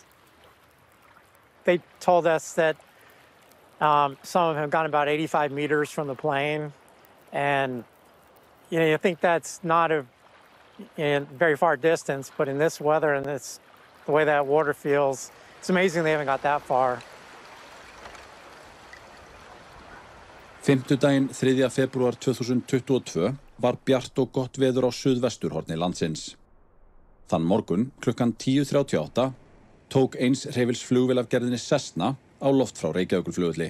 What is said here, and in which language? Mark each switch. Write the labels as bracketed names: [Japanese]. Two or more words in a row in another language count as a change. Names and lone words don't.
[English] They told us that some of them have gone about 85 meters from the plane. And, you think that's not a very far distance, but in this weather and the way that water feels, it's amazing they haven't got that far. [Icelandic] Fimmtudaginn 3. febrúar 2022 var bjart og gott veður á suðvesturhorni landsins. Þann morgun klukkan 10:38 tók eins hreyfils flugvél af gerðinni Cessna á loft frá Reykjavíkurflugvelli.